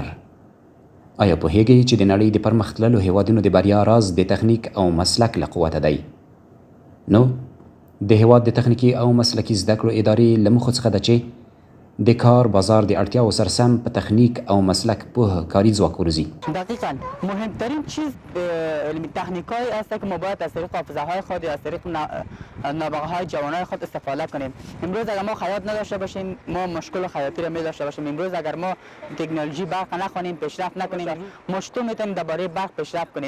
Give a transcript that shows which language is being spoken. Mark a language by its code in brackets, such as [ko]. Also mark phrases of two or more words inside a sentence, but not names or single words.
[ps] آیا پوهیږئ چې د نړۍ د پرمختللو هیوادونو د بریا راز د تخنیک او مسلک له قوته دی؟ نو د هیواد د تخنیکي او مسلکي زده کړو ادارې له موخو څخه ده چې د کار بازار د اړتیاو سره سم په تخنیک او مسلک پوه کاری ځواک وروزی. [fa] دقیقا مهمترین چیز علمی تکنیکایی است که ما باید از طریق حافظه‌های خود یا از طریق نابغه‌های جوانای خود استفاده کنیم. امروز اگر ما خیاط نداشته باشیم ما مشکل خیاطی را می داشته باشیم. امروز اگر ما تکنولوژی برق نخوانیم پیشرفت نکنیم ما چطور میتونیم درباره برق پیشرفت کنیم؟